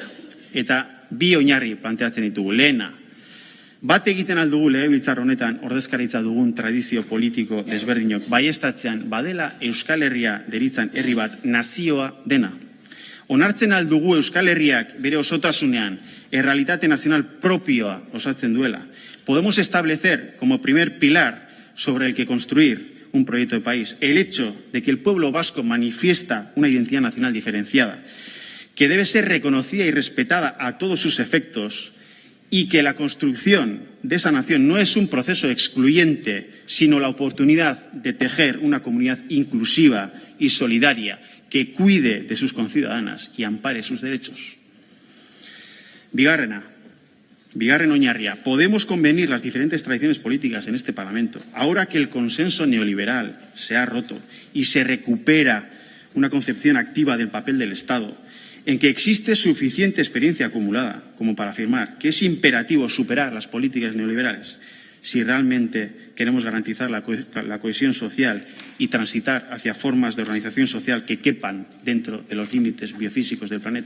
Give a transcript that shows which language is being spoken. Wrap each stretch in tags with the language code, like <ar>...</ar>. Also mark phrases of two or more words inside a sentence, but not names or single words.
<eu>Eta bi oinarri planteatzen ditugu. Lehena, bat egiten aldugu legebiltzar honetan ordezkaritza dugun tradizio politiko desberdinok baieztatzean badela Euskal Herria deritzan herri bat nazioa dena. Onartzen aldugu Euskal Herriak bere osotasunean errealitate nazional propioa osatzen duela.</eu> <es>Podemos establecer como primer pilar sobre el que construir un proyecto de país, el hecho de que el pueblo vasco manifiesta una identidad nacional diferenciada, que debe ser reconocida y respetada a todos sus efectos y que la construcción de esa nación no es un proceso excluyente, sino la oportunidad de tejer una comunidad inclusiva y solidaria que cuide de sus conciudadanas y ampare sus derechos.</es> <eu>Bigarren oinarria,</eu> <es>podemos convenir las diferentes tradiciones políticas en este Parlamento. Ahora que el consenso neoliberal se ha roto y se recupera una concepción activa del papel del Estado, en que existe suficiente experiencia acumulada como para afirmar que es imperativo superar las políticas neoliberales si realmente queremos garantizar la cohesión social y transitar hacia formas de organización social que quepan dentro de los límites biofísicos del planeta.</es>